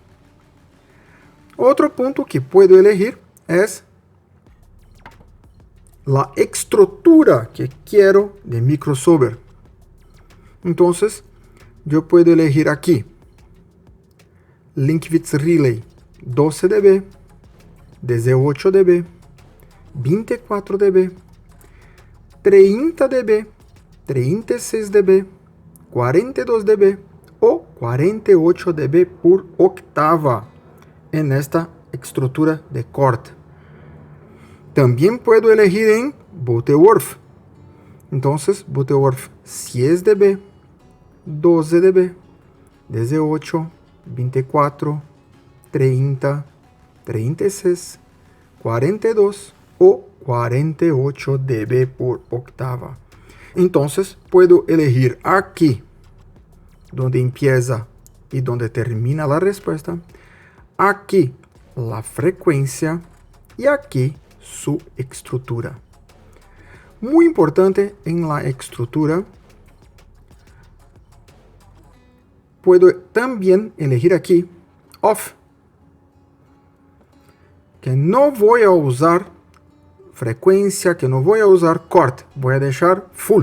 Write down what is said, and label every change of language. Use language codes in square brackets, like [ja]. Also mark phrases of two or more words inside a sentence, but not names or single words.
[es] Otro punto que puedo elegir es la estructura que quiero de mi crossover. Entonces, yo puedo elegir aquí Linkwidth Relay 12 dB, 18 dB, 24 dB, 30 dB, 36 dB, 42 dB o 48 dB por octava en esta estructura de corte. También puedo elegir en Butterworth. Entonces, Butterworth 10 dB, 12 dB, 18, 24, 30, 36, 42 o 48 dB por octava. Entonces, puedo elegir aquí donde empieza y donde termina la respuesta. Aquí la frecuencia y aquí su estructura. Muy importante en la estructura, puedo también elegir aquí off, que no voy a usar frecuencia, que no voy a usar corte, voy a dejar full.